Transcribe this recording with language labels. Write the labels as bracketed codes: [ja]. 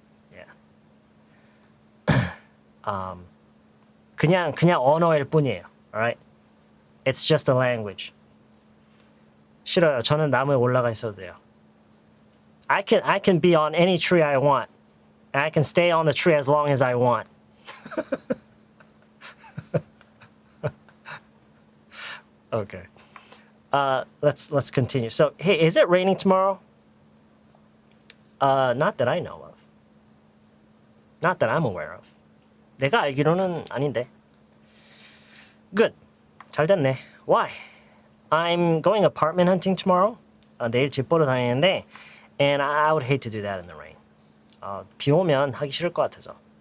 [ko] Yeah. 그냥 언어일 뿐이에요. Alright? [en] It's just a language. [ko] 싫어요. 저는 나무에 올라가 있어도 돼요. [en] I can be on any tree I want. And I can stay on the tree as long as I want. Okay. Let's continue. So, hey, is it raining tomorrow? Not that I know of. Not that I'm aware of. [ko] 내가 알기로는 아닌데. [en] Good. [ko] 잘 됐네. [en] Why? I'm going apartment hunting tomorrow. [ko] 내일 집 보러 다니는데 [en] and I would hate to do that in the rain. [ko] 비 오면 하기 싫을 것 같아서.